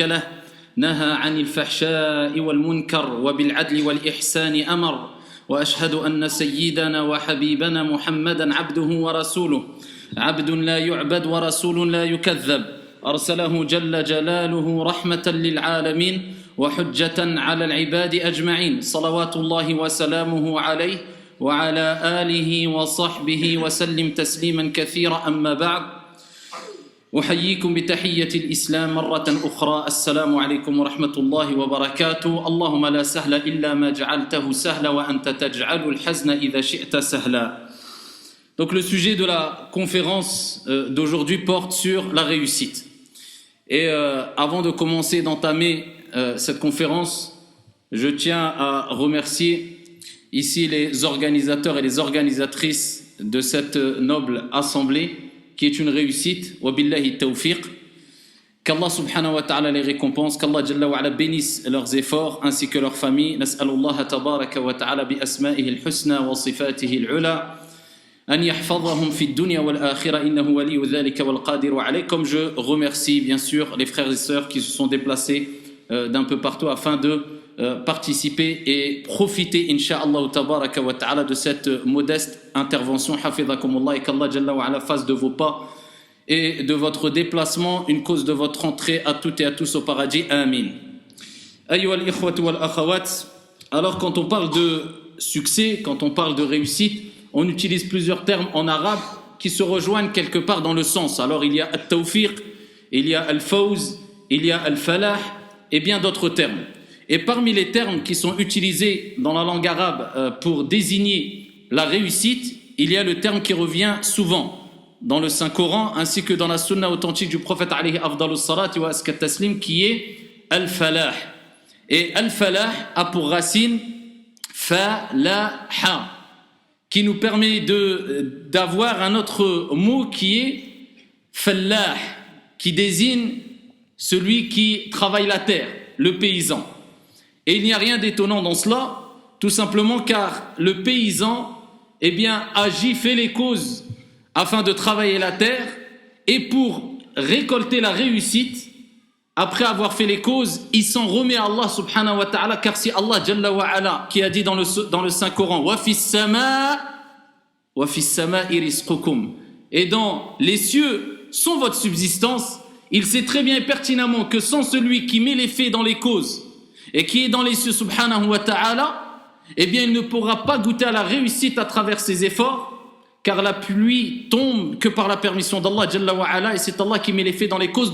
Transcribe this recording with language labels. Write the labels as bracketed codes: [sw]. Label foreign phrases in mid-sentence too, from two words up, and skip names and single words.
[ar] له، نهى عن الفحشاء والمنكر وبالعدل والإحسان أمر، وأشهد أن سيدنا وحبيبنا محمدا عبده ورسوله، عبد لا يعبد ورسول لا يكذب، أرسله جل جلاله رحمة للعالمين وحجة على العباد أجمعين، صلوات الله وسلامه عليه وعلى آله وصحبه وسلم تسليما كثيرا. أما بعد، أحييكم بتحية الإسلام مرة أخرى، السلام عليكم ورحمة الله وبركاته. اللهم لا سهل إلا ما جعلته سهلا وأنت تجعل الحزن إذا شئت سهلا. [fr] Donc le sujet de la conférence d'aujourd'hui porte sur la réussite. Et avant de commencer d'entamer cette conférence, je tiens à remercier ici les organisateurs et les organisatrices de cette noble assemblée qui est une réussite. [ar] وبالله التوفيق. [fr] Qu'Allah [ar] سبحانه وتعالى [fr] les récompense, qu'Allah [ar] جل وعلا [fr] bénisse leurs efforts ainsi que leurs familles. [ar] نسأل الله تبارك وتعالى بأسمائه الحسنى وصفاته العلى أن يحفظهم في الدنيا والآخرة إنه ولي ذلك والقادر عليه. [fr] Comme je remercie bien sûr les frères et sœurs qui se sont déplacés d'un peu partout afin de participer et profiter [ar] إن شاء الله تبارك وتعالى [fr] de cette modeste intervention. Hafidhakumullah, et qu'Allah [ar] جل وعلا [fr] fasse de vos pas et de votre déplacement une cause de votre entrée à toutes et à tous au paradis. Amin. [ar] أيها الإخوة والأخوات. [fr] Alors quand on parle de succès, quand on parle de réussite, on utilise plusieurs termes en arabe qui se rejoignent quelque part dans le sens. Alors il y a al-tawfiq, il y a al-fawz, il y a al-falah et bien d'autres termes. Et parmi les termes qui sont utilisés dans la langue arabe pour désigner la réussite, il y a le terme qui revient souvent dans le Saint-Coran ainsi que dans la sunna authentique du prophète [ar] عليه أفضل الصلاة وأزكى التسليم, [fr] qui est al-falah. Et al-falah a pour racine falaha, qui nous permet d'avoir un autre mot qui est fallah, qui désigne celui qui travaille la terre, le paysan. Et il n'y a rien d'étonnant dans cela, tout simplement car le paysan agit, fait les causes afin de travailler la terre, et pour récolter la réussite, après avoir fait les causes, il s'en remet à Allah [ar] سبحانه وتعالى, [fr] car c'est Allah [ar] جل وعلا [fr] qui a dit dans le Saint-Coran [ar] وفي السماء رزقكم, [fr] et dans les cieux sont votre subsistance. Il sait très bien et pertinemment que sans celui qui met les faits dans les causes et qui est dans les cieux [ar] سبحانه وتعالى, [fr] il ne pourra pas goûter à la réussite à travers ses efforts, car la pluie tombe que par la permission d'Allah [ar] جل وعلا, [fr] et c'est Allah qui met les faits dans les causes.